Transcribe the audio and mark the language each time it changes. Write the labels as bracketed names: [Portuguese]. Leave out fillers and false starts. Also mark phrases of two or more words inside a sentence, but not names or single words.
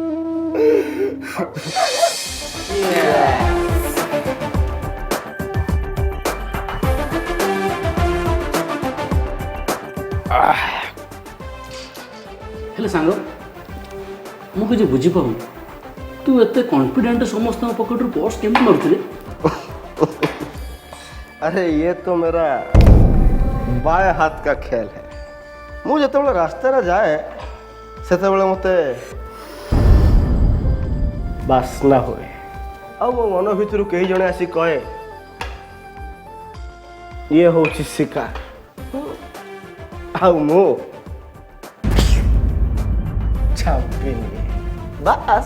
[Odia] ହେଲେ ସାଙ୍ଗ ମୁଁ କିଛି ବୁଝିପାରୁନି ତୁ ଏତେ କନଫିଡେଣ୍ଟ ସମସ୍ତଙ୍କ ପକେଟରୁ ପର୍ସ କେମିତି ମାରୁଥିଲେ? [Hindi] अरे ये तो मेरा बाएं हाथ का खेल है [Odia] ମୁଁ ଯେତେବେଳେ ରାସ୍ତାରେ ଯାଏ ସେତେବେଳେ ମୋତେ ବାସ୍ନା ହୁଏ ଆଉ ମୋ ମନ ଭିତରୁ କେହି ଜଣେ ଆସି କହେ ଇଏ ହେଉଛି ଶିକାର ଆଉ ମୁଁ ଛାପିନି ବାସ୍।